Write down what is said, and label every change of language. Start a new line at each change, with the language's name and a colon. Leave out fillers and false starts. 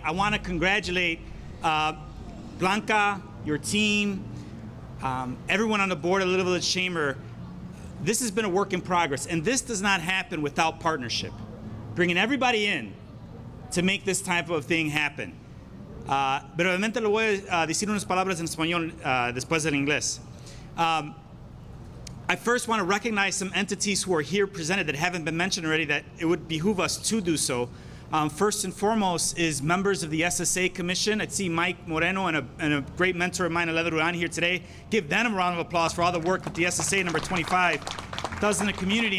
English: I want to congratulate Blanca, your team, everyone on the board of Little Village Chamber. This has been a work in progress, and this does not happen without partnership. Bringing everybody in to make this type of thing happen.
Spanish: Brevemente le voy a decir unas palabras en español después del inglés.
English: I first want to recognize some entities who are here presented that haven't been mentioned already, that it would behoove us to do so. First and foremost is members of the SSA Commission. I see Mike Moreno and a great mentor of mine, Aleda Ruan, here today. Give them a round of applause for all the work that the SSA number 25 does in the community.